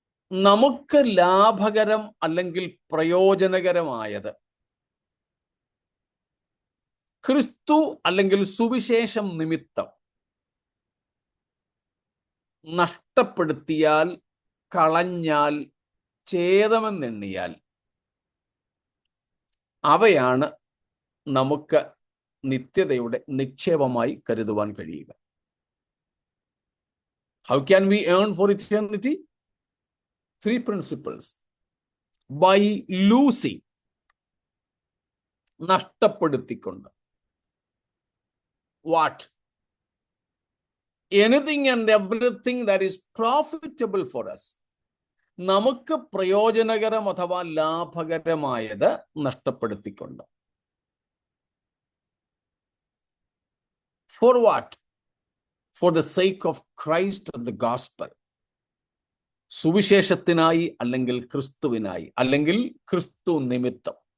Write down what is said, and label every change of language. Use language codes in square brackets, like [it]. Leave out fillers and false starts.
[ml] നമുക്ക് ലാഭകരം അല്ലെങ്കിൽ പ്രയോജനകരമായത് ക്രിസ്തു അല്ലെങ്കിൽ സുവിശേഷം നിമിത്തം നഷ്ടപ്പെടുത്തിയാൽ, കളഞ്ഞാൽ, ഛേദമെന്നെണ്ണിയാൽ അവയാണ് നമുക്ക് നിത്യതയുടെ നിക്ഷേപമായി കരുതുവാൻ കഴിയുക. [en] How can we earn for eternity? 3 principles. By losing, [ml] നഷ്ടപ്പെടുത്തിക്കൊണ്ട്. [en] What? Anything and everything that is profitable for us. [ml] നമുക്ക് പ്രയോജനകരം അഥവാ ലാഭകരമായത് നഷ്ടപ്പെടുത്തിക്കൊണ്ട്. [en] For what? For the sake of Christ and the gospel. [ml] സുവിശേഷത്തിനായി അല്ലെങ്കിൽ ക്രിസ്തുവിനായി അല്ലെങ്കിൽ ക്രിസ്തു നിമിത്തം.